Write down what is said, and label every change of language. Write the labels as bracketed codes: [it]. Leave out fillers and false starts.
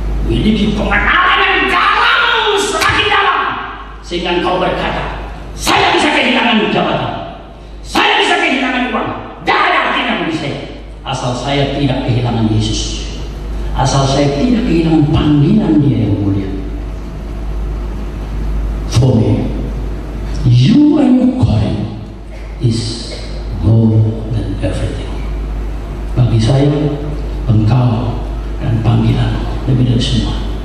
[id] Miliki pengenalan yang dalam, semakin dalam, sehingga engkau berkata, saya bisa kehilangan jabatan, saya bisa kehilangan uang, tidak ada artinya bagi saya, asal saya tidak kehilangan Yesus, asal saya tidak kehilangan panggilan Dia yang mulia. [en] For me, you and your calling is more than everything. [id] Bagi saya, engkau dan panggilan lebih dari semua.